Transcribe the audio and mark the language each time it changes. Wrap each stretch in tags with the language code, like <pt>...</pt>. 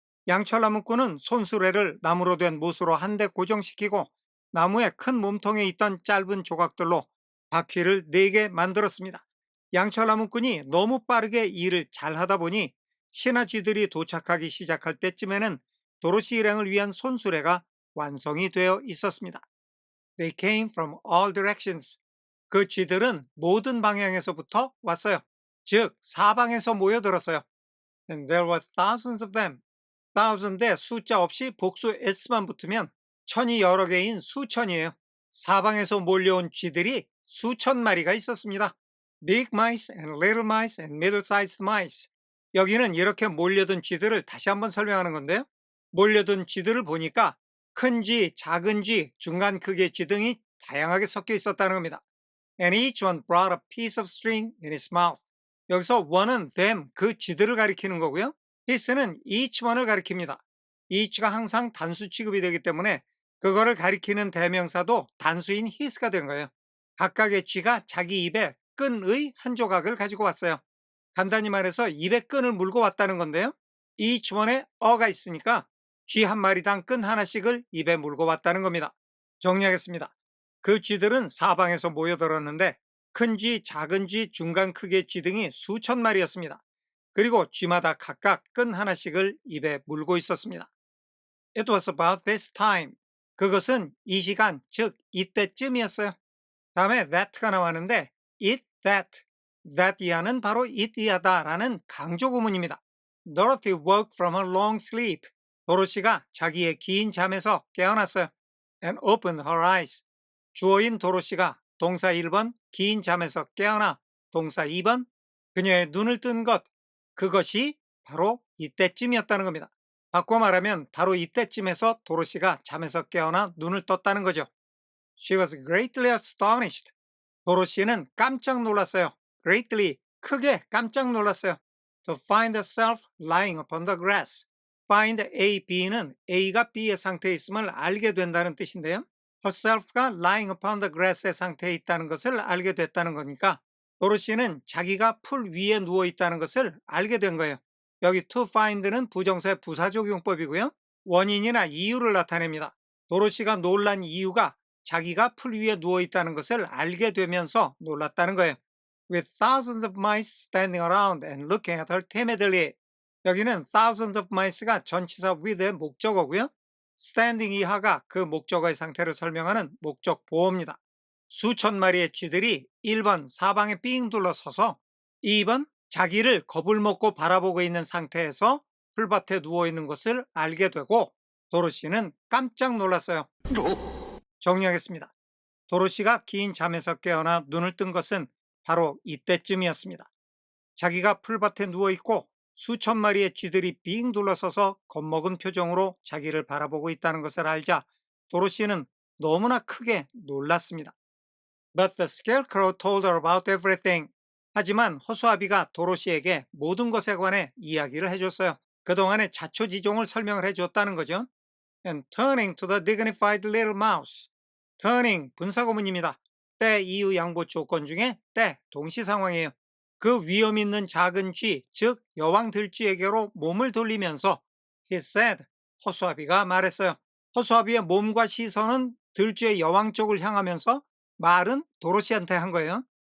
<ko>양철나무꾼은 손수레를 나무로 된 못으로 한데 고정시키고 나무의 큰 몸통에 있던 짧은 조각들로 바퀴를 4개 만들었습니다. 양철나무꾼이 너무 빠르게 일을 잘 하다 보니 신하 쥐들이 도착하기 시작할 때쯤에는 도로시 일행을 위한 손수레가 완성이 되어 있었습니다.</ko> <en>They came from all directions.</en> <ko>그 쥐들은 모든 방향에서부터 왔어요. 즉 사방에서 모여들었어요.</ko> <en>And there were thousands of them.</en> <ko>thousand에 숫자 없이 복수 s만 붙으면 천이 여러 개인 수천이에요. 사방에서 몰려온 쥐들이 수천 마리가 있었습니다.</ko> <en>Big mice and little mice and middle-sized mice.</en> <ko>여기는 이렇게 몰려든 쥐들을 다시 한번 설명하는 건데요. 몰려든 쥐들을 보니까 큰 쥐, 작은 쥐, 중간 크기의 쥐 등이 다양하게 섞여 있었다는 겁니다.</ko> <en>And each one brought a piece of string in his mouth.</en> <ko>여기서 one은 them, 그 쥐들을 가리키는 거고요. his는 each one을 가리킵니다. each가 항상 단수 취급이 되기 때문에 그거를 가리키는 대명사도 단수인 his가 된 거예요. 각각의 쥐가 자기 입에 끈의 한 조각을 가지고 왔어요. 간단히 말해서 입에 끈을 물고 왔다는 건데요. each one에 어가 있으니까 쥐 한 마리당 끈 하나씩을 입에 물고 왔다는 겁니다. 정리하겠습니다. 그 쥐들은 사방에서 모여들었는데 큰 쥐, 작은 쥐, 중간 크기의 쥐 등이 수천 마리였습니다. 그리고 쥐마다 각각 끈 하나씩을 입에 물고 있었습니다.</ko> <en>It was about this time.</en> <ko>그것은 이 시간, 즉 이때쯤이었어요. 다음에 that가 나왔는데 it, that 이하는 바로 it 이하다라는 강조 구문입니다.</ko> <en>Dorothy woke from her long sleep.</en> <ko>도로시가 자기의 긴 잠에서 깨어났어요.</ko> <en>And opened her eyes.</en> <ko>주어인 도로시가 동사 1번 긴 잠에서 깨어나, 동사 2번 그녀의 눈을 뜬 것, 그것이 바로 이때쯤이었다는 겁니다. 바꿔 말하면 바로 이때쯤에서 도로시가 잠에서 깨어나 눈을 떴다는 거죠.</ko> <en>She was greatly astonished.</en> <ko>도로시는 깜짝 놀랐어요. Greatly, 크게 깜짝 놀랐어요.</ko> <en>To find herself lying upon the grass.</en> <ko>Find A, B는 A가 B의 상태에 있음을 알게 된다는 뜻인데요. herself가</ko> <en>lying upon the grass</en> <ko>의 상태에 있다는 것을 알게 됐다는 거니까 도로시는 자기가 풀 위에 누워 있다는 것을 알게 된 거예요. 여기 to find는 부정사의 부사적용법이고요. 원인이나 이유를 나타냅니다. 도로시가 놀란 이유가 자기가 풀 위에 누워 있다는 것을 알게 되면서 놀랐다는 거예요.</ko> <en>With thousands of mice standing around and looking at her timidly.</en> <ko>여기는</ko> <en>thousands of mice</en> <ko>가 전치사 with의 목적어고요. standing 이하가 그 목적어의 상태를 설명하는 목적 보어입니다. 수천 마리의 쥐들이 1번 사방에 삥 둘러서서 2번 자기를 겁을 먹고 바라보고 있는 상태에서 풀밭에 누워있는 것을 알게 되고 도로시는 깜짝 놀랐어요. 정리하겠습니다. 도로시가 긴 잠에서 깨어나 눈을 뜬 것은 바로 이때쯤이었습니다. 자기가 풀밭에 누워있고 수천 마리의 쥐들이 빙 둘러서서 겁먹은 표정으로 자기를 바라보고 있다는 것을 알자 도로시는 너무나 크게 놀랐습니다.</ko> <en>But the scarecrow told her about everything.</en> <ko>하지만 허수아비가 도로시에게 모든 것에 관해 이야기를 해줬어요. 그동안의 자초지종을 설명을 해줬다는 거죠.</ko> <en>And turning to the dignified little mouse.</en> <ko>turning, 분사구문입니다. 때, 이유, 양보 조건 중에 때, 동시상황이에요. 그 위험 있는 작은 쥐, 즉 여왕 들쥐에게로 몸을 돌리면서</ko> <en>he said,</en> <ko>허수아비가 말했어요. 허수아비의 몸과 시선은 들쥐의 여왕 쪽을 향하면서 말은 도로시한테 한 거예요.</ko>